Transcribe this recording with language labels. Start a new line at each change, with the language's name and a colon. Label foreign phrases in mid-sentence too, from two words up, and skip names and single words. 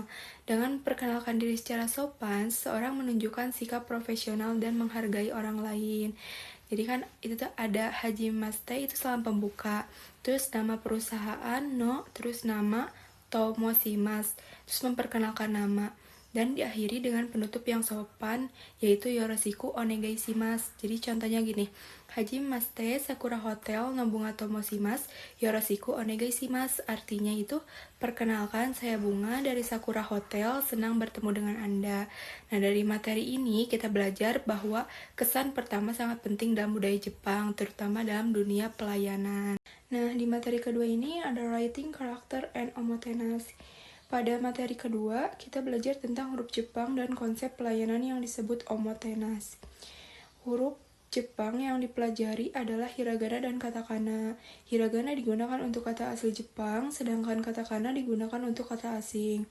Indonesian: Dengan perkenalkan diri secara sopan, seorang menunjukkan sikap profesional dan menghargai orang lain. Jadi kan itu tuh ada hajimashite itu salam pembuka, terus nama perusahaan no, terus nama tomoshimasu, terus memperkenalkan nama, dan diakhiri dengan penutup yang sopan yaitu
Japanese: よろしくお願いします.
Indonesian: Jadi contohnya gini,
Japanese: はじめまして、さくらホテルのブンガと申します、よろしくお願いします,
Indonesian: artinya itu perkenalkan saya Bunga dari Sakura Hotel, senang bertemu dengan Anda. Nah, dari materi ini kita belajar bahwa kesan pertama sangat penting dalam budaya Jepang, terutama dalam dunia pelayanan. Nah, di materi kedua ini ada
English: writing, character, and
Indonesian: omotenashi. Pada materi kedua, kita belajar tentang huruf Jepang dan konsep pelayanan yang disebut omotenashi. Huruf Jepang yang dipelajari adalah hiragana dan katakana. Hiragana digunakan untuk kata asli Jepang, sedangkan katakana digunakan untuk kata asing.